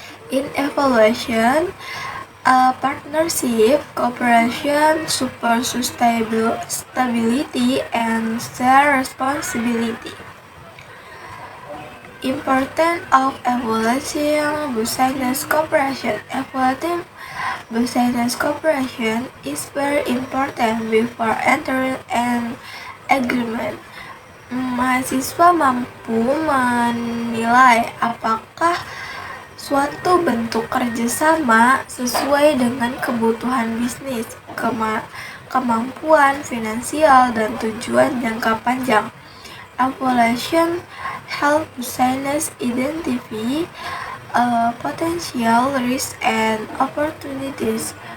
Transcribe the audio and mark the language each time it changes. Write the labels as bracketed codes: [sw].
[en] In evaluation, partnership cooperation supports stability and shared responsibility. Importance of evaluating business cooperation. Evaluating business cooperation is very important before entering an agreement. [id] Mahasiswa mampu menilai apakah suatu bentuk kerjasama sesuai dengan kebutuhan bisnis, kemampuan finansial, dan tujuan jangka panjang. [en] Evaluation help business identify potential risks and opportunities.